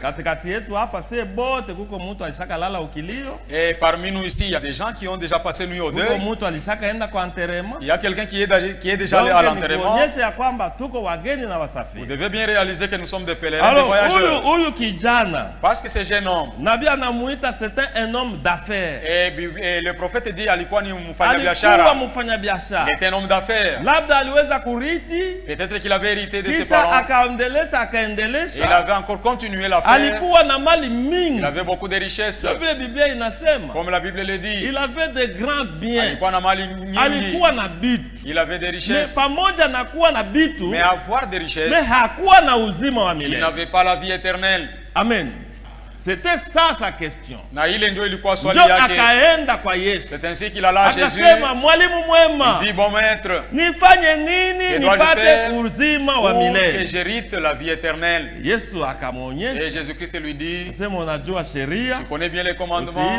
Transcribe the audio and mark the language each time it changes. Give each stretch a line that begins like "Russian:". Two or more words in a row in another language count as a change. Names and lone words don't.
Swahili: Katikati yetu hapa c'est bote kuko mtu alishaka lala ukilio.
French: Et parmi nous ici, il y a des gens qui ont déjà passé nuit au deuil.
Swahili: Kuko mtu alishaka enda kwa enterrement.
French: Il y a quelqu'un qui est déjà allé à l'enterrement.
Swahili: Kuonyesha ya kwamba tuko wageni na wasafiri.
French: Vous devez bien réaliser que nous sommes des pèlerins des voyageurs.
Swahili: Huyu kijana.
French: Parce que ce jeune homme.
Swahili: Nabii anamuita
French: c'était un homme d'affaires. Et le prophète dit
Swahili: alikuwa ni mfanyabiashara.
French: Il était un homme d'affaires.
Swahili: Labda aliweza kuriti.
French: Peut-être qu'il avait hérité de ses parents.
Swahili: Akaendelesha akaendelesha.
French: Il avait encore continué l'affaire.
Swahili: Alikuwa na mali mingi.
French: Il avait beaucoup de richesses.
Swahili: Biblia inasema.
French: Comme la Bible le dit. Il avait de grands biens.
Swahili: Alikuwa na mali nyingi. Alikuwa na bitu.
French: Il avait des richesses.
Swahili: Mais pamoja na kuwa na bitu.
French: Mais avoir des richesses.
Swahili: Mais hakuwa na uzima wa milele.
French: Il n'avait pas la vie éternelle. Amen. C'était ça sa question. C'est ainsi qu'il alla à Jésus. Il dit, bon maître, que dois-je faire pour que j'hérite la vie éternelle? Et Jésus-Christ lui dit, tu connais bien les commandements.